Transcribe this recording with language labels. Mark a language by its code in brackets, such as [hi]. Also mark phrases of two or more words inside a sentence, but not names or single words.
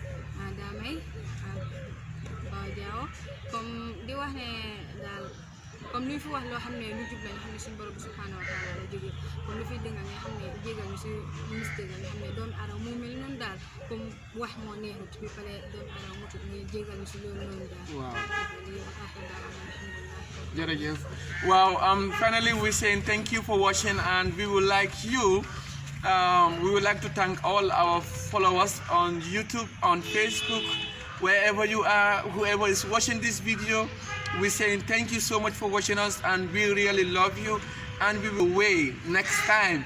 [wo] daamay ak Bawa Jaawo comme di wax ne daal comme lu fi wax loo xam ne lu jub la nga xam ne suñu borom [ar] subhanahu wa taala [wo] la jógee comme lu fi dëng nga xam ne jégal ñu si mistake nga xam ne doomu aadama mu mel noonu daal comme wax moo neexut bi pare doomu aadama mutut muy jégal ñu si loolu noonu daal Jërëjëf. [en] Wow, finally we're saying thank you for watching, and we would like to thank all our followers on YouTube, on Facebook, wherever you are, whoever is watching this video. We're saying thank you so much for watching us, and we really love you, and we will wait next time.